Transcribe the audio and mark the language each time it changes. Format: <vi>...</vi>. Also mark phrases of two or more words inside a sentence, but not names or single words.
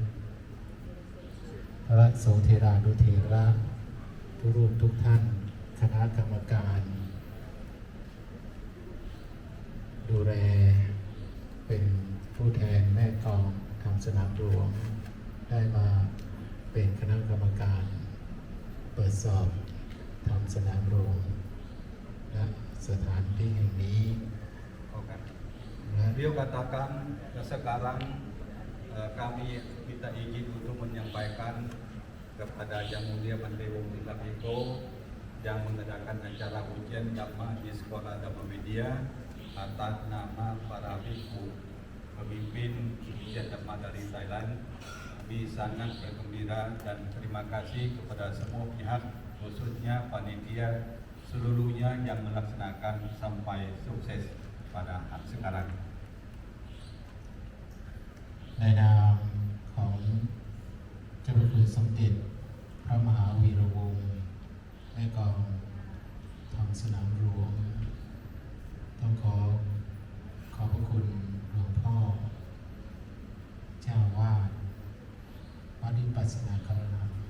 <th>พระสงฆ์เทรานุเถระทุกรูปทุกท่านคณะกรรมการดูแลเป็นผู้แทนแม่กองทำสนามหลวงได้มาเป็นคณะกรรมการเปิดสอบทำสนามหลวงและสถานที่แห่งนี้</th> <id>Beliau katakan sekarang kami minta izin untuk menyampaikan kepada Yang Mulia Bante Wong Tikapiko yang mengadakan acara ujian Dhamma di Sekolah Dhamma Widya atas nama para bhikkhu pemimpin ujian Dhamma dari Thailand. Kami sangat bergembira dan terima kasih kepada semua pihak, khususnya panitia seluruhnya yang melaksanakan sampai sukses pada sekarang.</id> <th>ในนามของเจ้าพระคุณสมเด็จพระมหาวีระวงศ์แม่กองทำสนามหลวงต้องขอบพระคุณหลวงพ่อเจ้าวาดวัดวิปัสสนาคาราม</th>